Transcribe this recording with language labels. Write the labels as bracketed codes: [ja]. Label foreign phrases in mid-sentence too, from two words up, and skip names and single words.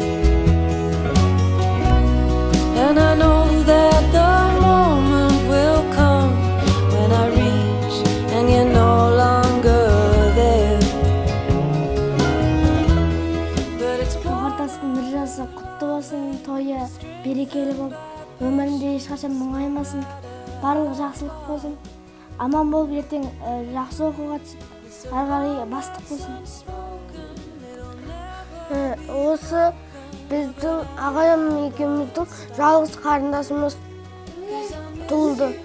[en] And I know that the moment will come when I reach and you're no longer there. But it's [kk] Гауһар Тастың 1 жасы құтты болсын, тойы берекелі болып, өмірінде ешқашан мұңаймасын, барлық жақсылық болсын, аман болып ертең жақсы оқуға түсіп, ары қарай бастық болсын. Осы біздің ағайым екеуміздің жалғыз қарындасымыз туылды.